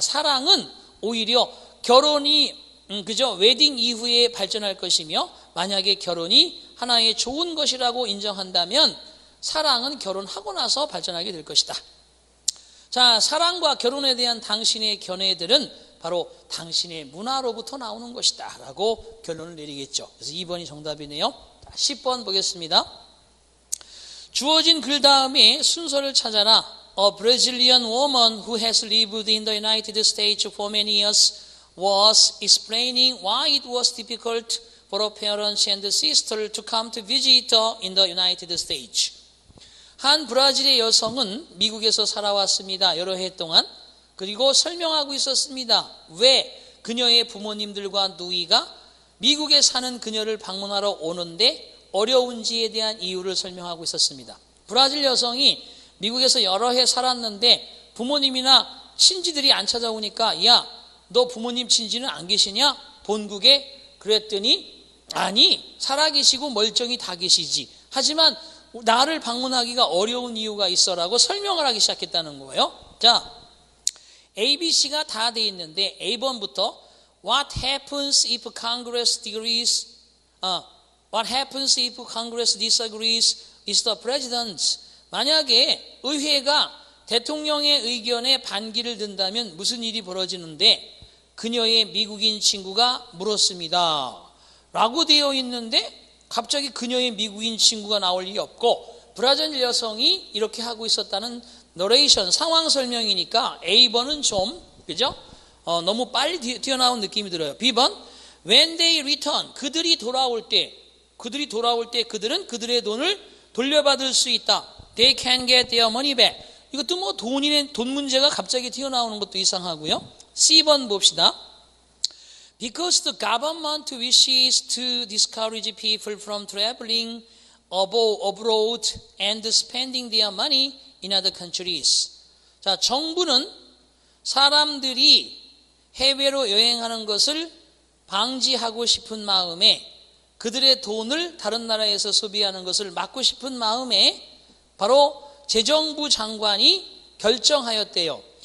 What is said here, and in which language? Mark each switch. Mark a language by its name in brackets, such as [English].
[Korean] 사랑은 오히려 결혼이 웨딩 이후에 발전할 것이며, 만약에 결혼이 하나의 좋은 것이라고 인정한다면 사랑은 결혼하고 나서 발전하게 될 것이다. 자, 사랑과 결혼에 대한 당신의 견해들은 바로 당신의 문화로부터 나오는 것이다 라고 결론을 내리겠죠. 그래서 2번이 정답이네요. 10번 보겠습니다. 주어진 글 다음에 순서를 찾아라. [English] A Brazilian woman who has lived in the United States for many years was explaining why it was difficult for her parents and sister to come to visit her in the United States. [Korean] 한 브라질의 여성은 미국에서 살아왔습니다. 여러 해 동안. 그리고 설명하고 있었습니다. 왜 그녀의 부모님들과 누이가 미국에 사는 그녀를 방문하러 오는데 어려운지에 대한 이유를 설명하고 있었습니다. 브라질 여성이 미국에서 여러 해 살았는데 부모님이나 친지들이 안 찾아오니까, 야, 너 부모님 친지는 안 계시냐? 본국에? 그랬더니, 아니, 살아계시고 멀쩡히 다 계시지. 하지만 나를 방문하기가 어려운 이유가 있어라고 설명을 하기 시작했다는 거예요. 자, ABC가 다 돼 있는데 A번부터 [English] What happens if Congress disagrees? What happens if Congress disagrees with the president? [Korean] 만약에 의회가 대통령의 의견에 반기를 든다면 무슨 일이 벌어지는데, 그녀의 미국인 친구가 물었습니다. 라고 되어 있는데 갑자기 그녀의 미국인 친구가 나올 일이 없고, 브라질 여성이 이렇게 하고 있었다는 너레이션, 상황 설명이니까 A번은 좀, 그죠? 너무 빨리 튀어나온 느낌이 들어요. B번, [English] when they return, [Korean] 그들이 돌아올 때 그들은 그들의 돈을 돌려받을 수 있다. [English] They can get their money back. [Korean] 이것도 뭐 돈 문제가 갑자기 튀어나오는 것도 이상하고요. C번 봅시다. [English] Because the government wishes to discourage people from traveling abroad and spending their money in other countries. [Korean] 자, 정부는 사람들이 해외로 여행하는 것을 방지하고 싶은 마음에, 그들의 돈을 다른 나라에서 소비하는 것을 막고 싶은 마음에 바로 재정부 장관이 결정하였대요.